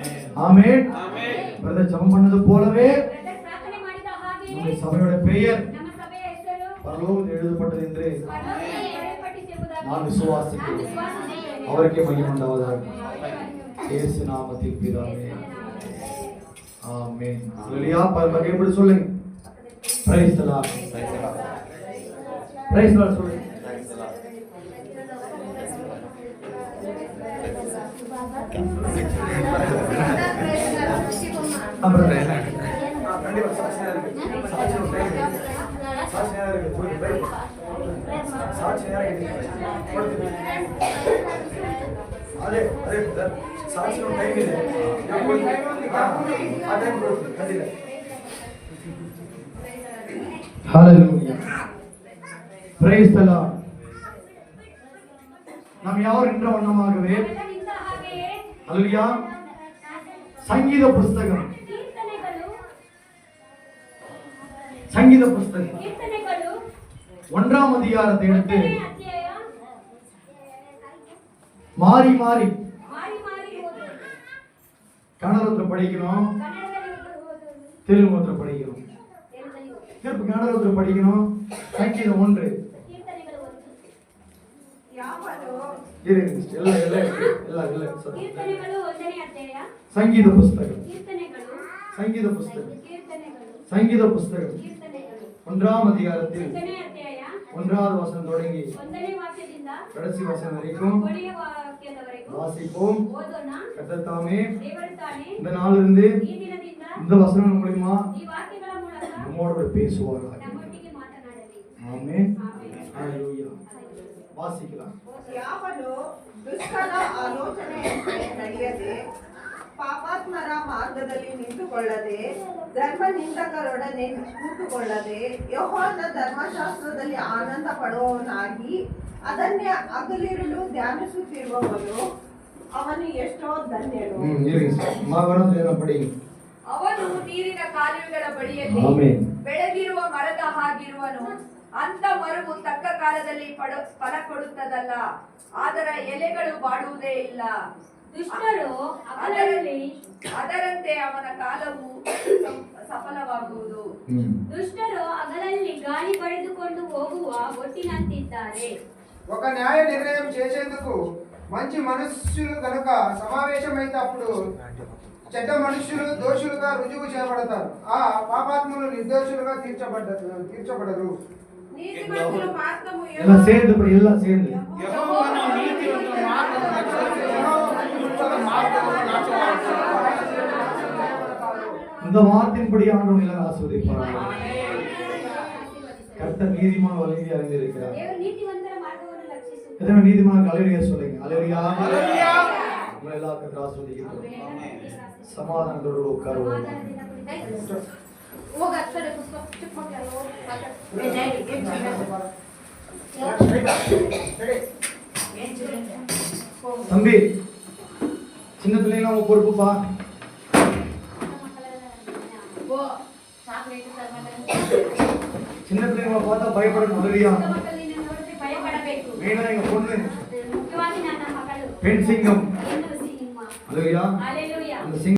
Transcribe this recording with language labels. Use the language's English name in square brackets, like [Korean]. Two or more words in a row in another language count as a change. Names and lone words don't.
[Tamil] ஆமென். ஆமென். பிரதர் ஜெபம் பண்ணது போலவே [Kannada] ಬ್ರದರ್ ಪ್ರಾರ್ಥನೆ ಮಾಡಿದ ಹಾಗೆ [Tamil] நம்முடைய சபையோட பெயர் [Kannada] ನಮ್ಮ ಸಭೆಯ ಹೆಸರು [Tamil] பரலோகத்தில் எழுதப்பட்டது என்று [Kannada] ಪರಲೋಕದಲ್ಲಿ ಬರೆಯಲ್ಪಟ್ಟಿರುವುದಾಗಿ [Tamil] நான் [Kannada] ನಾನು [Tamil] விசுவாசிக்கிறேன். [Kannada] ವಿಶ್ವಾಸಿಸುತ್ತೇನೆ. [Tamil] அவருக்கே மகிமை உண்டாவதாக. இயேசு நாமத்தில் பிதாவே. ஆமென். ஹalleluya. எப்படி சொல்லுங்க? [English] Praise the Lord. Praise the Lord சொல்லுங்க. [Tamil] அப்புறம் கண்டிப்பா சாட்சியா இருக்கு. சாட்சியா இருக்கு. சாட்சியா இருக்கு. அதே சாட்சியோட டைம் ಇದೆ. [Kannada] ಆ ಟೈಮ್ ಕೊಡು ಕದಿಲ್ಲ. [Tamil] ஹalleluya. [English] praise the lord. [Tamil] நாம் யார் என்ற வண்ணமாகவே [Kannada] ನಾವೆಲ್ಲ ನಿಂತ ಹಾಗೆಯೇ [Tamil] ஹalleluya சங்கீத புத்தகம் சங்கீத புத்தகம் [Kannada] ಕೀರ್ತನೆಗಳು [Tamil] 1ஆம் அதிகாரத்தை எடுத்து [Kannada] 1ನೇ ಅಧ್ಯಾಯ [Tamil] மாறி மாறி [Kannada] ಮಾರಿ ಮಾರಿ ಓದು. [Tamil] கன்னடத்துல படிக்கணும், [Kannada] ಕನ್ನಡದಲ್ಲಿ ಓದು. [Tamil] தெலுங்குல படிக்கணும். [Kannada] ತೆಲುಗಲ್ಲಿ ಓದು. [Tamil] திருப்பி கன்னடத்துல படிக்கணும். சங்கீதம் 1 [Kannada] ಕೀರ್ತನೆಗಳು ಓದು. ಯಾವನು [Tamil] இல்ல sorry. [Kannada] ಕೀರ್ತನೆಗಳು 1ನೇ ಅಧ್ಯಾಯ [Tamil] சங்கீத புத்தகம் [Kannada] ಕೀರ್ತನೆಗಳು [Tamil] சங்கீத புத்தகம் [Kannada] ಕೀರ್ತನೆಗಳು [Tamil] சங்கீத புத்தகம் [Kannada] ಕೀರ್ತನೆಗಳು [Tamil] 1ஆம் அதிகாரத்தில் [Kannada] 1ನೇ ಅಧ್ಯಾಯ [Tamil] 1வது வசனம் தொடங்கி [Kannada] 1ನೇ ವಾಕ್ಯದಿಂದ [Tamil] கடைசி வசனம் வரைக்கும் [Kannada] ಕೊನೆಯ ವಾಕ್ಯದವರೆಗೂ [Tamil] வாசிப்போம். [Kannada] ಓದೋಣ. [Tamil] கர்த்தர் தாமே [Kannada] ದೇವರು ತಾನೇ [Tamil] இந்த நாளிலிருந்து [Kannada] ಈ ದಿನದಿಂದ [Tamil] இந்த வசனங்கள் மூலமா [Kannada] ಈ ವಾಕ್ಯಗಳ ಮೂಲಕ [Tamil] நம்மோடு பேசுவாராக. [Kannada] ನಮ್ಮೊಟ್ಟಿಗೆ ಮಾತನಾಡಲಿ. [Tamil] ஆமென். [Kannada] ಆಮೆನ್. [Tamil] ஹalleluya. வாசிக்கலாம். [Kannada] ಯಾವನು ದುಷ್ಟರ ಆಲೋಚನೆಯಂತೆ ನಡೆಯದೆ ಪಾಪಾತ್ಮರ ಮಾರ್ಗದಲ್ಲಿ ನಿಂತುಕೊಳ್ಳದೆ ಧರ್ಮ ನಿಂದಕರೊಡನೆ ಕೂತುಕೊಳ್ಳದೆ ಯೆಹೋವನ ಧರ್ಮಶಾಸ್ತ್ರದಲ್ಲಿ ಆನಂದ ಪಡುವವನಾಗಿ ಅದನ್ನೇ ಹಗಲಿರುಳು ಧ್ಯಾನಿಸುತ್ತಿರುವವನು ಅವನು ಎಷ್ಟೋ ಧನ್ಯನು. [Tamil] இருங்க சார். மகரம் தேவ படிங்க. [Kannada] ಅವನು ನೀರಿನ ಕಾಲುವೆಗಳ ಬಳಿಯಲ್ಲಿ ಆಮೆನ್. ಬೆಳೆದಿರುವ ಮರದ ಹಾಗಿರುವನು. ಅಂತ ಮರವು ತಕ್ಕ ಕಾಲದಲ್ಲಿ ಫಲ ಕೊಡುತ್ತದಲ್ಲ, ಅದರ ಎಲೆಗಳು ಬಾಡುವುದೇ ಇಲ್ಲ. ದುಷ್ಟರು ಹಗಲಲ್ಲಿ ಅದರಂತೆ ಅವನ ಕಾಲವು ಸಫಲವಾಗುವುದು. ದುಷ್ಟರು ಹಗಲಲ್ಲಿ ಗಾಳಿ ಪಡೆದುಕೊಂಡು ಹೋಗುವ ಒಟ್ಟಿನಂತಿದ್ದಾರೆ. [Telugu] ఒక న్యాయ నిర్ణయం చేసేందుకు మంచి మనుష్యులు గనుక సమావేశమైతే అప్పుడు చెడ్డ మనుష్యులు దోషులుగా రుజువు చేయబడతారు. ఆ పాపాత్ములు నిర్దోషులుగా తీర్చబడరు. [Kannada] ನೀತಿವಂತರು ಮಾರ್ಗವು [Tamil] எல்லாம் சேர்ந்து படி, எல்லாம் சேர்ந்து. [Kannada] ಯೆಹೋವನ ನೀತಿವಂತ ಮಾರ್ಗವನ್ನು ಅನುಸರಿಸಿ ದುಷ್ಟರ ಮಾರ್ಗವನ್ನು ನಾಶಮಾಡುತ್ತಾನೆ. [Tamil] இந்த வார்த்தையின்படி ஆண்டவர் எல்லாரும் ஆசீர்வதிப்பார். கர்த்தர் நீதிமான் வழியை அறிந்திருக்கிறார். [Kannada] ದೇವರು ನೀತಿವಂತರ ಮಾರ್ಗವನ್ನು ರಕ್ಷಿಸುತ್ತಾರೆ. [Tamil] எத்தனை நீதிமான் ஹalleluya சொல்லுங்க. ஹalleluya. [Kannada] ಹಲ್ಲೆಲೂಯಾ. [Tamil] உங்களை எல்லாம் கர்த்தர் ஆசீர்வதிக்கிறார். சமாதானத்தோடு உட்காருவோம். [Kannada] ಸಮಾಧಾನದಿಂದ ಕುಳಿತು ಹೋಗ ಅಕ್ಷರ ಪುಸ್ತಕ ಚಿಕ್ಕ ಮಕ್ಕಳು [Tamil] தம்பி, சின்ன பிள்ளைங்க உங்க பொறுப்புப்பா. சின்ன பிள்ளைங்களை பார்த்தா பயப்படணும். ஹalleluya. [Kannada] ಮಕ್ಕಳನ್ನು ನೋಡಿದ್ರೆ ಭಯಪಡಬೇಕು. [Tamil] மெயினா எங்க பொண்ணு [Kannada] ಮುಖ್ಯವಾಗಿ ನನ್ನ ಮಕ್ಕಳು [Tamil] பெண் சிங்கம். [Kannada] ಹೆಣ್ಣು ಸಿಂಹ. [Tamil] ஹalleluya. [Kannada] ಹಲ್ಲೆಲೂಯಾ. [Tamil] அந்த சிங்கம்